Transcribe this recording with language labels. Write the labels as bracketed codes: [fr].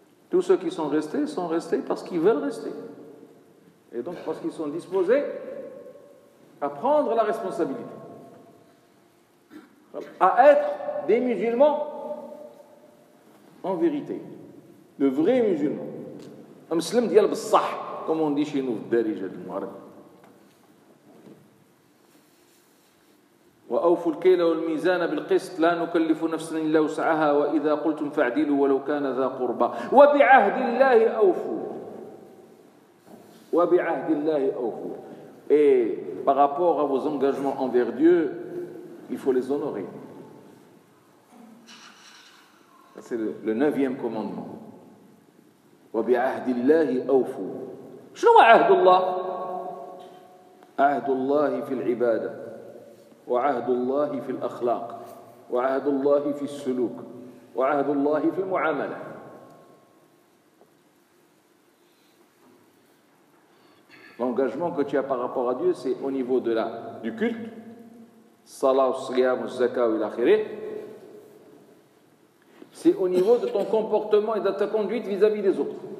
[fr] Tous ceux qui sont restés parce qu'ils veulent rester. Et donc parce qu'ils sont disposés à prendre la responsabilité. À être des musulmans en vérité. De vrais musulmans. Un musulman dit al-bassah, comme on dit chez nous, d'Arija du Maghreb. [ar] وأوفوا الكيل والميزان بالقسط لا نكلف نفسا إلا وسعها وإذا قلتم فاعدلوا ولو كان ذا قربى وبعهد الله أوفوا وبعهد الله أوفوا [fr] et par rapport à vos engagements envers Dieu il faut les honorer. C'est le 9e commandement. [ar] وبعهد الله أوفوا. شنو عهد الله؟ عهد الله في العبادة وعهد الله في الأخلاق وعهد الله في السلوك وعهد الله في المعاملة. [fr] L'engagement que tu as par rapport à Dieu, c'est au niveau de du culte, salat, siyam, zakat et l'akhirah. C'est au niveau de ton comportement et de ta conduite vis-à-vis des autres.